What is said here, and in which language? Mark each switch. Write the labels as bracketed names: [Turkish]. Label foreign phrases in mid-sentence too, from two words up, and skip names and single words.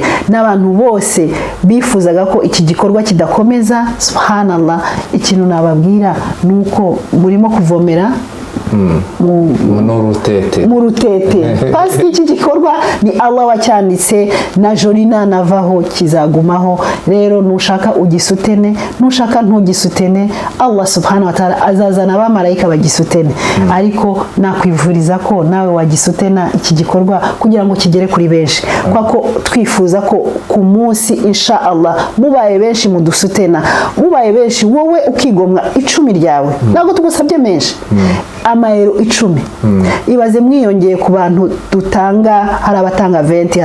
[Kinyarwanda] N'abantu bose bifuzaga ko iki gikorwa kidakomeza, subhanallah, ikintu nababwira nuko murimo kuvomera mu rutete pasi iki gikorwa ni Allah wacyanditse na jorina navaho kizagumaho rero nushaka ugisutene nushaka ntugisutene Allah [Arabic] سبحانه وتعالى [Kinyarwanda] azazana abamarayika bagisutene ariko nakwivuriza ko nawe wagisutena iki gikorwa kugira ngo kigere kuri benshi kwako twifuza ko ku munsi [Arabic] إن شاء الله [Kinyarwanda] mubaye benshi mudusutena mubaye benshi wowe ukigomwa 10 ryawe ntabwo tugusabye menshi amayero 10 ibaze mwiyongeye ku bantu dutanga hari abatanga 20